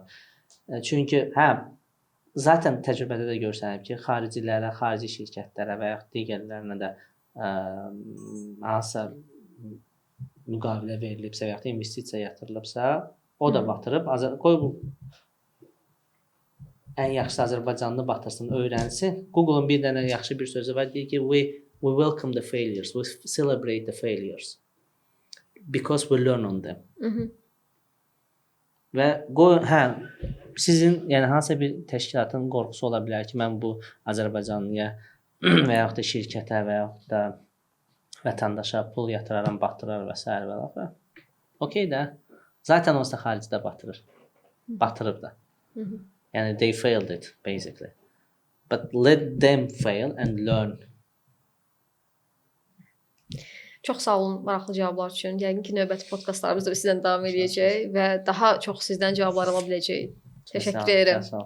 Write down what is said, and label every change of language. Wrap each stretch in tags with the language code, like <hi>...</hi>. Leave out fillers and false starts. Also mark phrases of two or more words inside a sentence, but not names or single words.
<az>Çünki zaten təcrübədə də görsənib ki, xaricilərə, xarici şirkətlərə və yaxud digərlərinə də hansısa müqavilə verilibsə və yaxud da investisiya yatırılıbsa, o da batırıb. Qoy bu ən yaxşı Azərbaycanlı batırsın, öyrənsin. Google'un bir dənə yaxşı bir sözü var, deyir ki,</az> <en>we welcome the failures, we celebrate the failures because we learn on them.</en> <az>Və sizin, yəni hansısa bir təşkilatın qorxusu ola bilər ki, mən bu Azərbaycanlıya və yaxud da şirkətə və yaxud da vətəndaşa pul yatıraram, batırar və s. və axı. Okey də. Zaten olsa xaricdə batırır. Batırıb da.</az> <en>Yəni they failed it basically. But let them fail and learn.</en> <az>Çox sağ olun maraqlı cavablar üçün. Yəqin ki, növbəti podkastlarımızda sizdən davam edəcək və daha çox sizdən cavablar ala biləcəyik. Təşəkkür edirəm.</az>